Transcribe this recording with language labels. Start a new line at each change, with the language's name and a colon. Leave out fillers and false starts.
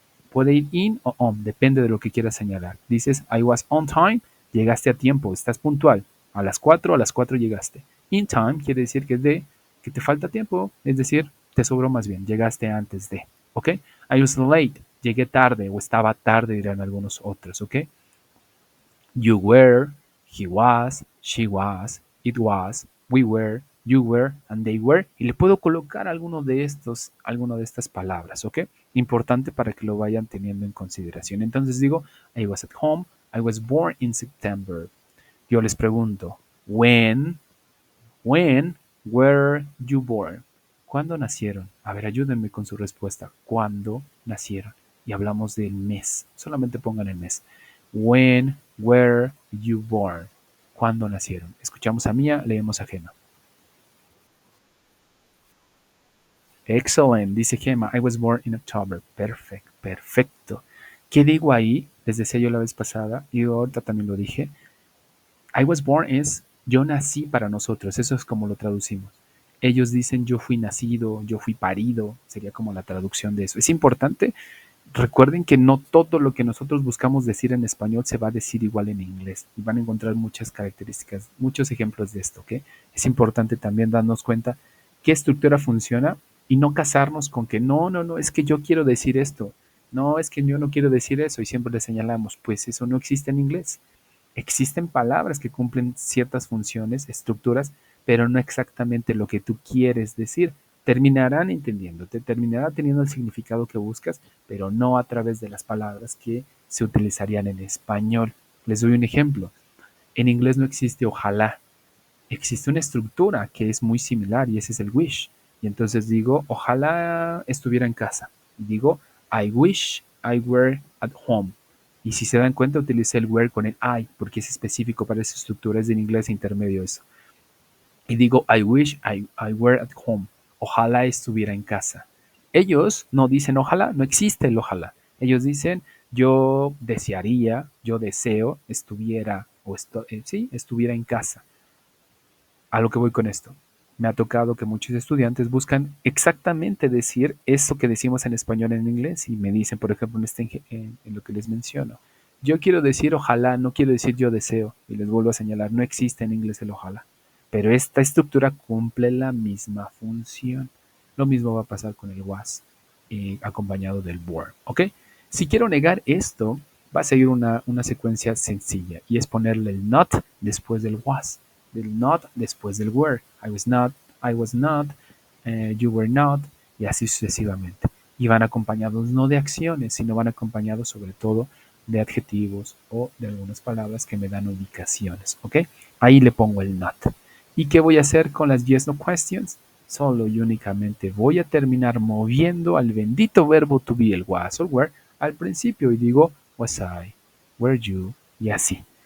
Spanish: Puede ir in o on, depende de lo que quieras señalar. Dices,
English: I was on time,
Spanish: llegaste a tiempo, estás puntual. A las 4 llegaste.
English: In time
Spanish: quiere decir que te falta tiempo, es decir, te sobró más bien, llegaste antes de. ¿Ok?
English: I was late,
Spanish: llegué tarde o estaba tarde, dirán algunos otros. ¿Ok?
English: You were, he was, she was, it was, we were, you were, and they were.
Spanish: Y le puedo colocar alguno de estas palabras, ¿ok? Importante para que lo vayan teniendo en consideración. Entonces digo,
English: I was at home, I was born in September.
Spanish: Yo les pregunto,
English: when were you born?
Spanish: ¿Cuándo nacieron? A ver, ayúdenme con su respuesta. ¿Cuándo nacieron? Y hablamos del mes. Solamente pongan el mes.
English: When were you born?
Spanish: ¿Cuándo nacieron? Escuchamos a Mía, leemos a Gema.
English: Excellent,
Spanish: dice Gema.
English: I was born in October. Perfect,
Spanish: perfecto. ¿Qué digo ahí? Les decía yo la vez pasada y ahorita también lo dije.
English: I was born
Spanish: es yo nací para nosotros. Eso es como lo traducimos. Ellos dicen yo fui nacido, yo fui parido. Sería como la traducción de eso. Es importante. Recuerden que no todo lo que nosotros buscamos decir en español se va a decir igual en inglés y van a encontrar muchas características, muchos ejemplos de esto, ¿ok? Es importante también darnos cuenta qué estructura funciona y no casarnos con que no, es que yo quiero decir esto, no, es que yo no quiero decir eso y siempre le señalamos, pues eso no existe en inglés. Existen palabras que cumplen ciertas funciones, estructuras, pero no exactamente lo que tú quieres decir. Terminarán entendiéndote, terminará teniendo el significado que buscas, pero no a través de las palabras que se utilizarían en español. Les doy un ejemplo. En inglés no existe ojalá. Existe una estructura que es muy similar y ese es el wish. Y entonces digo, ojalá estuviera en casa. Y digo,
English: I wish I were at home.
Spanish: Y si se dan cuenta, utilicé el were con el I, porque es específico para esa estructura, es del inglés intermedio eso. Y digo,
English: I wish I were at home.
Spanish: Ojalá estuviera en casa. Ellos no dicen ojalá, no existe el ojalá. Ellos dicen, yo desearía, yo deseo, estuviera, sí, estuviera en casa. A lo que voy con esto. Me ha tocado que muchos estudiantes buscan exactamente decir eso que decimos en español en inglés y me dicen, por ejemplo, en lo que les menciono. Yo quiero decir ojalá, no quiero decir yo deseo. Y les vuelvo a señalar, no existe en inglés el ojalá. Pero esta estructura cumple la misma función. Lo mismo va a pasar con el was, acompañado del were. ¿Ok? Si quiero negar esto, va a seguir una secuencia sencilla y es ponerle el not después del was, del not después del were.
English: I was not, you were not,
Spanish: y así sucesivamente. Y van acompañados no de acciones, sino van acompañados sobre todo de adjetivos o de algunas palabras que me dan ubicaciones. ¿Ok? Ahí le pongo el not. ¿Y qué voy a hacer con las yes no questions? Solo y únicamente voy a terminar moviendo al bendito verbo to be, el was o were, al principio y digo
English: was I, were you
Spanish: y así.